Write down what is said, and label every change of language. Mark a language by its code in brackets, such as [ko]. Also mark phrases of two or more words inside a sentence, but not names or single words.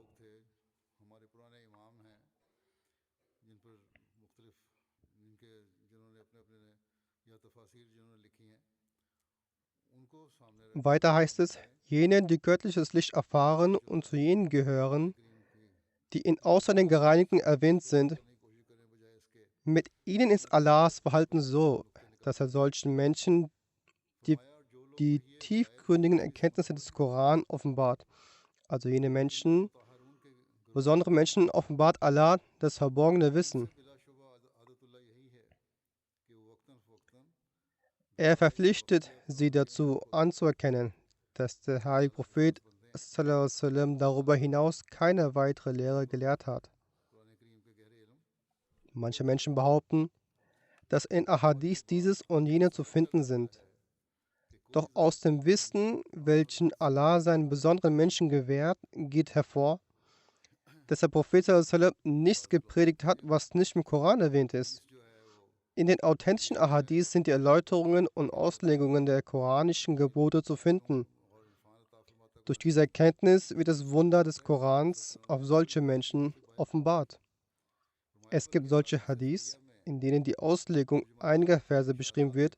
[de] Weiter heißt es: Jene, die göttliches Licht erfahren und zu jenen gehören, die in außer den Gereinigten erwähnt sind, mit ihnen ist Allahs Verhalten so, dass er solchen Menschen die tiefgründigen Erkenntnisse des Koran offenbart. Also jene Menschen, besondere Menschen, offenbart Allah das verborgene Wissen. Er verpflichtet sie dazu anzuerkennen, dass der heilige Prophet [ar] صلى الله عليه وسلم [de] darüber hinaus keine weitere Lehre gelehrt hat. Manche Menschen behaupten, dass in Ahadith dieses und jene zu finden sind. Doch aus dem Wissen, welchen Allah seinen besonderen Menschen gewährt, geht hervor, dass der Prophet [ar] صلى الله عليه وسلم [de] nichts gepredigt hat, was nicht im Koran erwähnt ist. In den authentischen Ahadith sind die Erläuterungen und Auslegungen der koranischen Gebote zu finden. Durch diese Erkenntnis wird das Wunder des Korans auf solche Menschen offenbart. Es gibt solche Hadiths, in denen die Auslegung einiger Verse beschrieben wird.